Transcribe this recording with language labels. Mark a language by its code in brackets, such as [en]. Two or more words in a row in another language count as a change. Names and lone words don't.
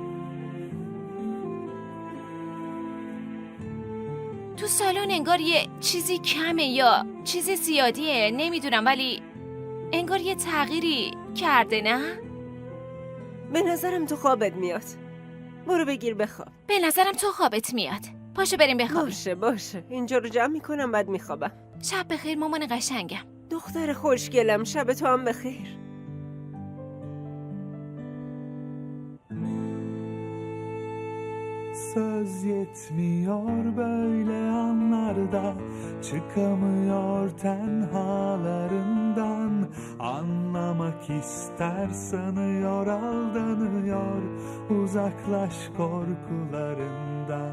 [fa] تو سالن انگار یه چیزی کمه یا چیزی زیادیه، نمیدونم، ولی انگار یه تغییری کرده. نه؟ به نظرم تو خوابت میاد. برو بگیر بخواب. به نظرم تو خوابت میاد. پاشو بریم بخوابیم. باشه اینجا رو جمع میکنم بعد میخوابم. شب بخیر مامان قشنگم. دختر خوشگلم، şab تو هم بخیر. [tr] Söz yetmiyor böyle anlarda, çıkamıyor tenhalarından. Anlamak ister sanıyor, aldanıyor, uzaklaş korkularından.